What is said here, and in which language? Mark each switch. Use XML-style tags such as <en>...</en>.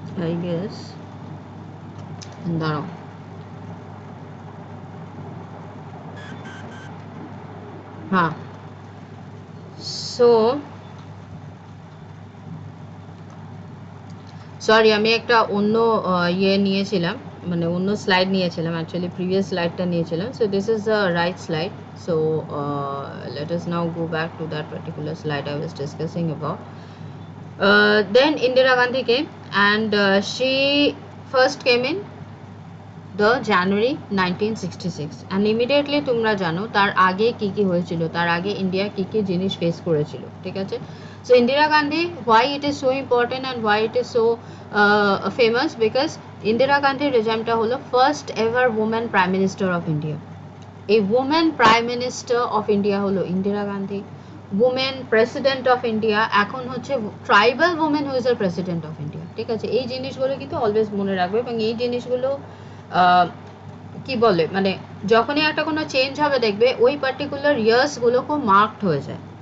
<en>I guess</en> <bn>দাঁড়াও, হ্যাঁ, so sorry আমি একটা অন্য ইয়ে নিয়েছিলাম, মানে অন্য স্লাইড নিয়েছিলাম, অ্যাকচুয়ালি প্রিভিয়াস স্লাইডটা নিয়েছিলাম।</bn> <en>So this is the right slide, so let us now go back to that particular slide I was discussing about. Then Indira Gandhi came and she first came in the January 1966 and immediately</en> <bn>তোমরা জানো তার আগে কি কি হয়েছিল, তার আগে India কি কি জিনিস ফেস করেছিল। ঠিক আছে,</bn> <en>so Indira Gandhi, why it is so important and why it is so famous, because Indira Gandhi</en> <bn>রেজামটা হলো</bn> <en>First ever women prime minister of India.</en> <bn>এই women prime minister of India হলো Indira Gandhi.</bn> <en>women president of India</en> <bn>এখন হচ্ছে</bn> <en>Tribal women who is a president of India.</en> <bn>ঠিক আছে, এই জিনিসগুলো কিন্তু অলওয়েজ মনে রাখবে, এবং এই জিনিসগুলো কি বলে, মানে যখনই একটা কোনো চেঞ্জ হবে দেখবে ওই পার্টিকুলার ইয়ার্সগুলো খুব মার্কড হয়ে যায়।</bn>